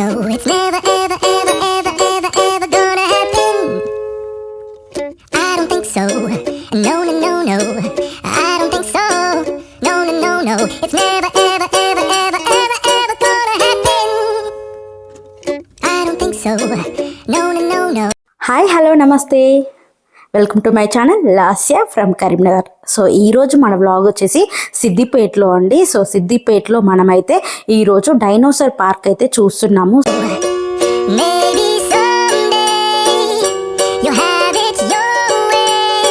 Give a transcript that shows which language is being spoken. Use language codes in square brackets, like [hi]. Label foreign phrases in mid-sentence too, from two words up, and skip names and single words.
[en] It's never, ever, ever, ever, ever, ever gonna happen. I don't think so. No, no, no, no. I don't think so. No, no, no, no. It's never, ever, ever, ever, ever, ever gonna happen. I don't think so. No, no, no, no. Hi hello namaste, welcome to my channel Lasya from Karimnagar. [te] సో ఈరోజు మన వ్లాగ్ వచ్చేసి సిద్దిపేటలో అండి. సో సిద్దిపేటలో మనమైతే ఈరోజు [en] dinosaur park [te] అయితే చూస్తున్నాము. [en] Maybe someday you'll have it your way.